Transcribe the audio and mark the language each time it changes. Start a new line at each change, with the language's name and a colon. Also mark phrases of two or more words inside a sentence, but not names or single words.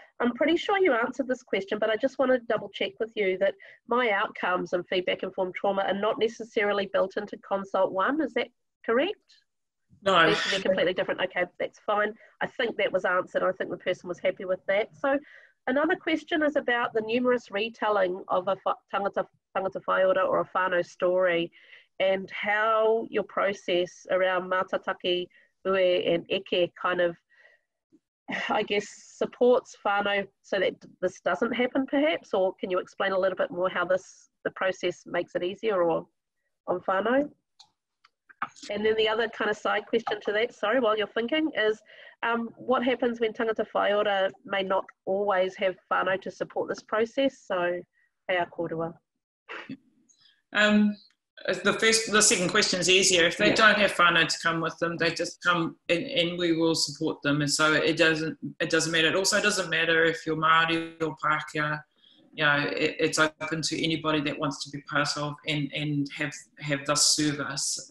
English: I'm pretty sure you answered this question, but I just want to double check with you that my outcomes and feedback informed trauma are not necessarily built into Consult 1. Is that correct? No. They're completely different. Okay, that's fine. I think that was answered. I think the person was happy with that. So another question is about the numerous retelling of a
Māori: tangata whaiora
English: or a whānau story, and how your process around mātataki, ue and eke kind of, I guess, supports whānau so that this doesn't happen perhaps, or can you explain a little bit more how the process makes it easier or on whānau? And then the other kind of side question to that, sorry, while you're thinking, is what happens when
Māori: tangata whaiora
English: may not always have whānau to support this process? So,
Māori: hei a kōrua.
English: The second question is easier. If they don't have whānau to come with them, they just come and we will support them. And so it doesn't matter. It also doesn't matter if you're Māori or Pākehā. You know, it's open to anybody that wants to be part of and have this service.